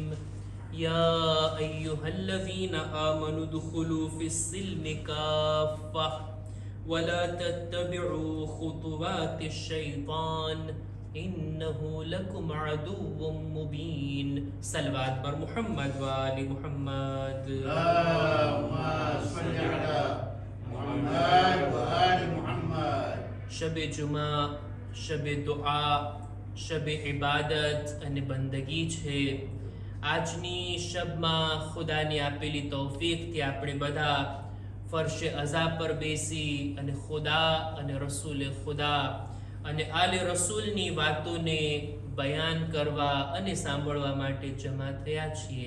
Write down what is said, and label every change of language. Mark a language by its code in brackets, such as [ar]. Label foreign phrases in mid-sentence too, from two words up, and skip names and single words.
[ar] يا أيها الذين آمنوا ادخلوا في السلم كافة ولا تتبعوا خطوات الشيطان إنه لكم عدو مبين. صلوات پر محمد وآل محمد. اللهم صل على محمد وآل محمد. [gu] શબ જુમા, શબ દુઆ, શબ ઇબાદત અને બંદગી છે. આજની શબમાં ખુદાની આપેલી તૌફીકથી આપણે બધા ફરશે અઝા પર બેસી અને ખુદા અને રસૂલે ખુદા અને આલે રસૂલની વાતોને બયાન કરવા અને સાંભળવા માટે જમા થયા છીએ.